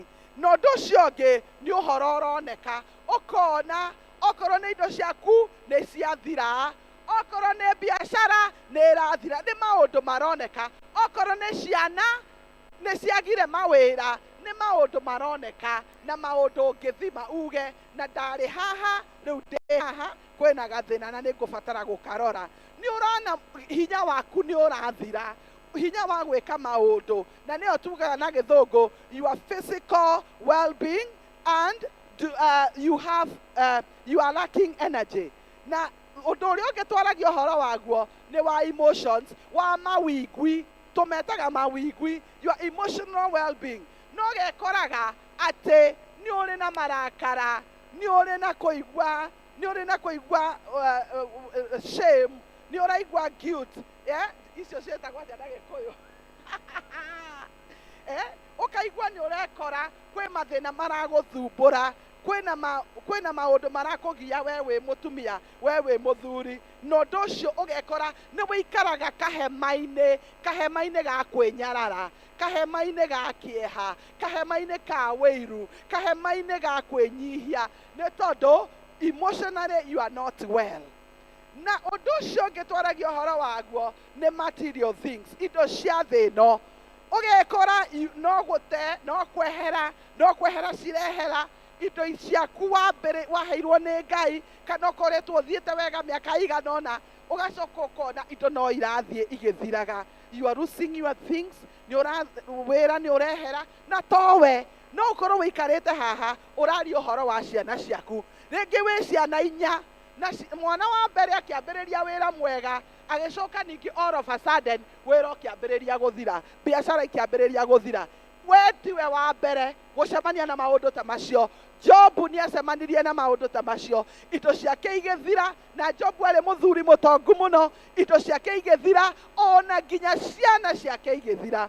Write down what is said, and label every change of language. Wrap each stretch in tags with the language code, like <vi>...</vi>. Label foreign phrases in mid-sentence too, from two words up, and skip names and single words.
<ki>Na ũndũ ũcio ũngĩ nĩ ũhoro ũroneka, ũkona okorwo nĩ indo ciaku nĩ ciathira, okorwo nĩ biacara nĩ ĩrathira, nĩ maũndũ maroneka, okorwo nĩ ciana nĩ ciagire mawĩra, nĩ maũndũ maroneka, na maũndũ ũngĩthima uge na ndarĩ haha, rĩu ndĩ haha, kwĩna gathĩna na nĩ ngũbatara gũkarora. Nĩ ũrona hinya waku nĩ ũrathira, hinya wa gwĩka maũndũ, na nĩyo tugaga na gĩthũngũ,</ki> <en>your physical well-being and you are lacking energy.</en> <ki>Na ũndũ ũrĩa ũngĩ twaragia ũhoro waguo nĩ wa emotions, wa mawigwi, tũmetaga mawigwi,</ki> <en>your emotional well-being.</en> <ki>No gekoraga atĩ nĩ ũrĩ na marakara, nĩ ũrĩ na kũigua shame, nĩ ũraigua guilt, icio ciĩtagwo atĩa na Gĩkũyũ? Ũkaigua nĩ ũrekora kwĩ mathĩna maragũthumbũra, kwĩna maũndũ marakũgia we wĩ mũtumia, we wĩ mũthuri, na ũndũ ũcio ũgekora nĩ wĩikaraga kahema-inĩ ga kwĩnyarara, kahema-inĩ ga kĩeha, kahema-inĩ ka wĩiru, kahema-inĩ ga kwĩnyihia, nĩ tondũ</ki> <en>emotionally you are not well.</en> <ki>Na ũndũ ũcio ũngĩ twaragia ũhoro waguo nĩ</ki> <en>material things,</en> <ki>indo cia thĩ ĩno. Ũgekora no gũte, no kwehera cirehera indo ciaku waheirwo nĩ Ngai, kana ũkoretwo ũthiĩte wega mĩaka igana ũna, ũgacoka ũkona indo no irathiĩ igĩthiraga.</ki> <en>You are losing your things,</en> <ki>wĩra nĩ ũrehera, na towe no ũkorwo wĩikarĩte haha ũraria ũhoro wa ciana ciaku. Rĩngĩ wĩ ciana 4, na mwana wa mbere akĩambĩrĩria wĩra mwega, agĩcoka ningĩ</ki> <en>all of a sudden</en> <ki>wĩra ũkĩambĩrĩria gũthira, biacara ikĩambĩrĩria gũthira. We tiwe wa mbere gũcemania na maũndũ ta macio. Jobu nĩ acemanirie na maũndũ ta macio, indo ciake igĩthira, na Jobu arĩ mũthuri mũtongu mũno, indo ciake igĩthira, ona nginya ciana ciake igĩthira.</ki>